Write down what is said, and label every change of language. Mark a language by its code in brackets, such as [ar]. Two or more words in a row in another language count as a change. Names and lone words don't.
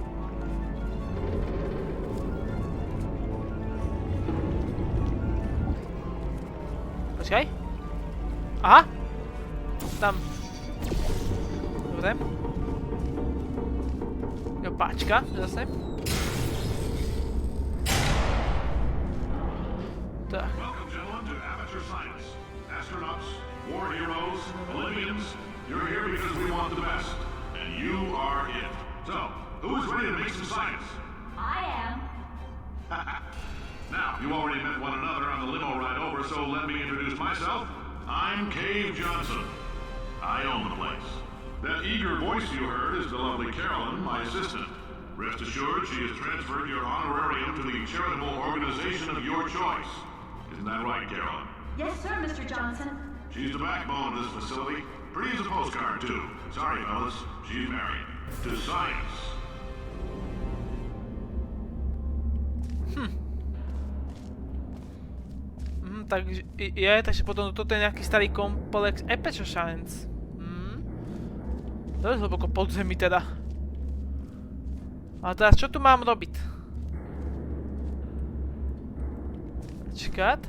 [sk] Počkaj. Aha! Tam. Dobre. Jo, páčka, zase. Tak. [en] Welcome, gentlemen, to Amateur Science. Astronauts, war heroes, Olympians, you're here because we want the best. And you are it. So, who is ready to make some science? I am. Now, you already met one another on the limo ride over, so let me introduce myself. I'm Cave Johnson. I own the place. That eager voice you heard is the lovely Carolyn, my assistant. Rest assured, she has transferred your honorarium to the charitable organization of your choice. Isn't that right, Carolyn? Yes, sir, Mr. Johnson. She's the backbone of this facility. Pretty as a postcard, too. Sorry, fellas. She's married. To science. [sk] Takže potom toto je nejaký starý komplex Aperture Science. To je hlboko podzemí teda. A teraz čo tu mám robiť? Počkať.